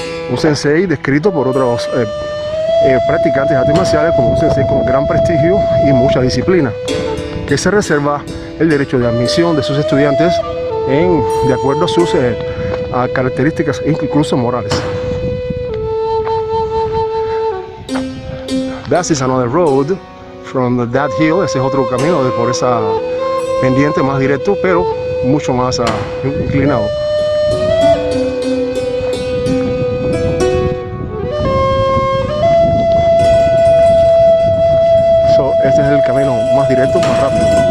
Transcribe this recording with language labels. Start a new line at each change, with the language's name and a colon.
Spanish: Un sensei descrito por otros practicantes de artes marciales como un sensei con gran prestigio y mucha disciplina, que se reserva el derecho de admisión de sus estudiantes de acuerdo a sus características incluso morales.
English: That is another road from that hill.
Spanish: Ese es otro camino por esa pendiente más directo, pero mucho más inclinado. Este es el camino más directo, más rápido.